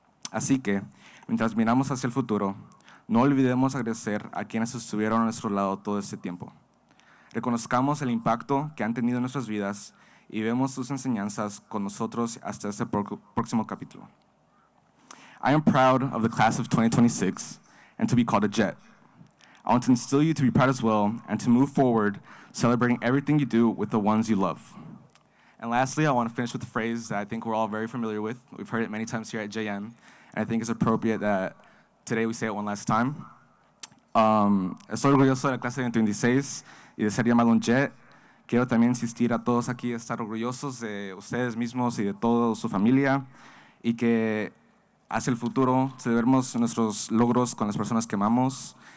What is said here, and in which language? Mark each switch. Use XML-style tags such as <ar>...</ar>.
<es>Así que, mientras miramos hacia el futuro, no olvidemos agradecer a quienes estuvieron a nuestro lado todo este tiempo. Reconozcamos el impacto que han tenido en nuestras vidas y vemos sus enseñanzas con nosotros hasta este próximo capítulo.</es> <en>I am proud of the class of 2026 and to be called a Jet. I want to instill you to be proud as well and to move forward, celebrating everything you do with the ones you love. And lastly, I want to finish with a phrase that I think we're all very familiar with. We've heard it many times here at JM, and I think it's appropriate that today we say it one last time.</en> <es>Estoy orgulloso de la clase 26 y de ser llamado un Jet. Quiero también insistir a todos aquí a estar orgullosos de ustedes mismos y de toda su familia, y que hacia el futuro celebremos nuestros logros con las personas que amamos.</es>